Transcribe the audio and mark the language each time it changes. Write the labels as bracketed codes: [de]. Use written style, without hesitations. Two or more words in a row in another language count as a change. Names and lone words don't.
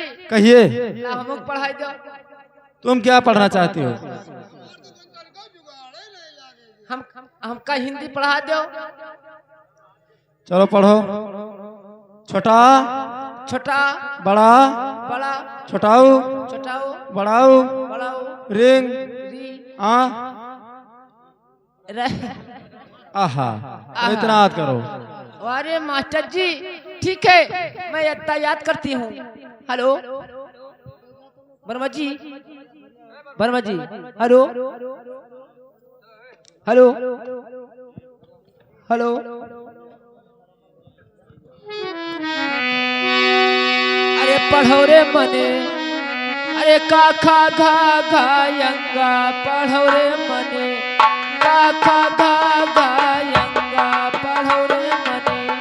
[hi] कहिए हमको पढ़ाई दो। तुम क्या पढ़ना चाहती हो? हमका हिंदी पढ़ा दो। चलो पढ़ो। छोटा छोटा बड़ा बड़ा छोटाऊ छोटाऊ बड़ाऊ बड़ाऊ रिंग री आ रे आहा इतना याद करो। अरे मास्टर जी ठीक है मैं इतना याद करती हूँ। हेलो वर्मा जी हेलो हेलो हेलो अरे पढ़ो रे मने अरे काखा घा घा यंगा पढ़ो रे मने काखा घा घा यंगा पढ़ो रे मने